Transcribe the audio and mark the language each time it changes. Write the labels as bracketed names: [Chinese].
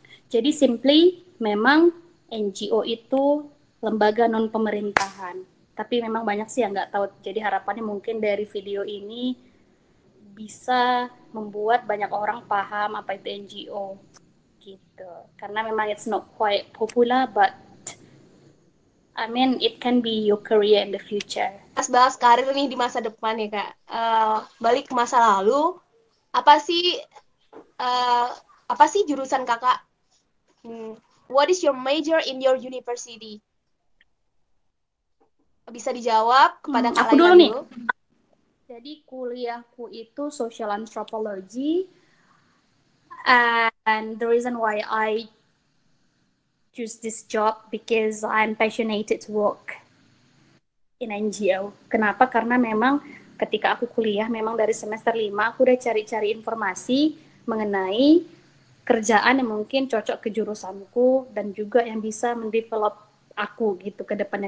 [Indonesian] Jadi simply memang NGO itu lembaga non-pemerintahan. Tapi memang banyak sih yang nggak tahu. Jadi harapannya mungkin dari video ini bisa membuat banyak orang paham apa itu NGO gitu. Karena memang [English] it's not quite popular, but I mean it can be your career in the future. [Indonesian] Bahas karir nih di masa depan ya kak. Balik ke masa lalu, apa sih jurusan kakak? [English] What is your major in your university? [Indonesian] Bisa dijawab kepada Kak Aku Laila dulu nih. dulu. Jadi kuliahku itu [English] social anthropology, and the reason why I choose this job because I'm passionate to work in NGO. [Indonesian] Kenapa? Karena memang ketika aku kuliah, memang dari semester 5 aku udah cari-cari informasi mengenai kerjaan yang mungkin cocok ke jurusanku dan juga yang bisa mendevelop aku gitu ke depannya.